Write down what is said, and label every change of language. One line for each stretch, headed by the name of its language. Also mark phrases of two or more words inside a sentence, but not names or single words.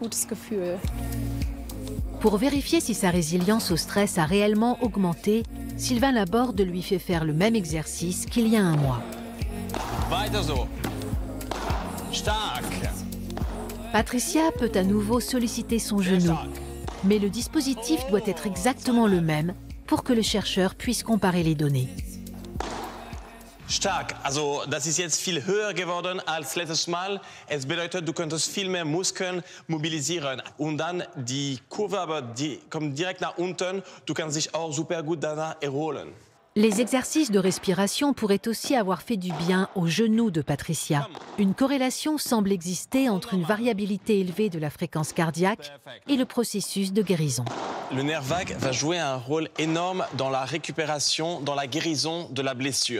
French: Pour vérifier si sa résilience au stress a réellement augmenté, Sylvain Laborde lui fait faire le même exercice qu'il y a un mois. Patricia peut à nouveau solliciter son genou, mais le dispositif doit être exactement le même pour que le chercheur puisse comparer les données.
German: Stark, also das ist jetzt viel höher geworden als letztes Mal. Es bedeutet, du könntest viel mehr Muskeln mobilisieren. Und dann die Kurve, aber die kommt direkt nach unten. Du kannst dich auch super gut danach erholen.
French: Les exercices de respiration pourraient aussi avoir fait du bien au genou de Patricia. Une corrélation semble exister entre une variabilité élevée de la fréquence cardiaque et le processus de guérison. Le nerf vague va jouer un rôle énorme dans la récupération, dans la guérison de la blessure.